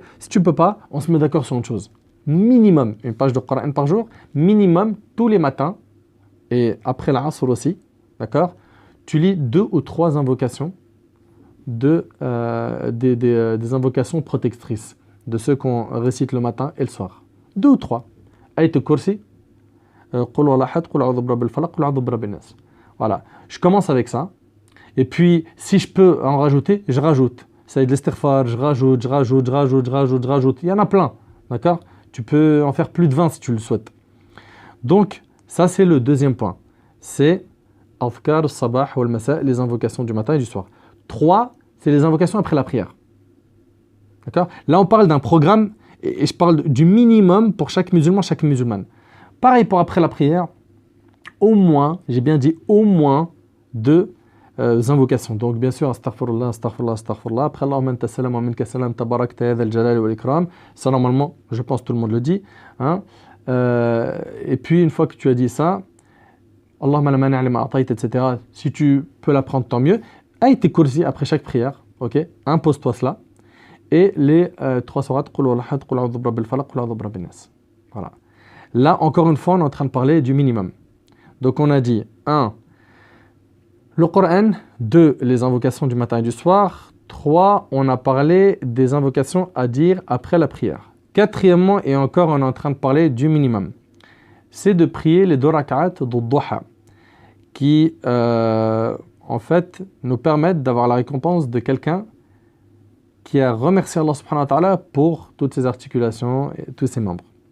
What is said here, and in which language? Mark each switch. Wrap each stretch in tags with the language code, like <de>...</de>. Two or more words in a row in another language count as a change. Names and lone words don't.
<fr>Si tu peux pas, on se met d'accord sur une chose. Minimum, une page de Coran par jour, minimum, tous les matins, et après l'Asr aussi, d'accord? Tu lis 2 ou 3 invocations, des invocations protectrices, de ceux qu'on récite le matin et le soir. 2 ou 3.</fr> <ar>آية الكرسي، قل هو أحد، قل أعوذ برب الفلق، قل أعوذ برب الناس.</ar> <fr>Voilà. Je commence avec ça. Et puis, si je peux en rajouter, je rajoute. Ça de l'istighfar, je rajoute. Il y en a plein. D'accord? Tu peux en faire plus de 20 si tu le souhaites. Donc, ça c'est le deuxième point.</fr> <ar>C'est أذكار الصباح والمساء,</ar> <fr>les invocations du matin et du soir. 3, c'est les invocations après la prière. D'accord? Là, on parle d'un programme et je parle du minimum pour chaque musulman, chaque musulmane. Pareil pour après la prière, au moins, j'ai bien dit au moins 2 invocations. Donc bien sûr,</fr> <ar>أستغفر الله أستغفر الله أستغفر الله. Après, اللهم أنت السلام ومنك السلام تباركت يا ذا الجلال والإكرام.</ar> <fr>Ça, normalement, je pense que tout le monde le dit. Hein? Et puis, une fois que tu as dit ça,</fr> <ar>اللهم لا مانع لما أعطيت,</ar> <fr>etc. Si tu peux l'apprendre, tant mieux.</fr> <ar>آية الكرسي</ar> <fr>après chaque prière. Ok? Impose-toi cela. Et les 3 sourates,</fr> <ar>قل هو أحد، قل أعوذ برب الفلق، قل أعوذ برب الناس.</ar> <fr>Voilà. Là, encore une fois, on est en train de parler du minimum. Donc, on a dit 1, le Coran, 2, les invocations du matin et du soir, 3, on a parlé des invocations à dire après la prière. Quatrièmement, et encore, on est en train de parler du minimum. C'est de prier les 2 rak'at de Duha, qui, en fait, nous permettent d'avoir la récompense de quelqu'un qui a remercié Allah</fr> <ar>سبحانه وتعالى</ar> <fr>pour toutes ses articulations et tous ses membres.</fr>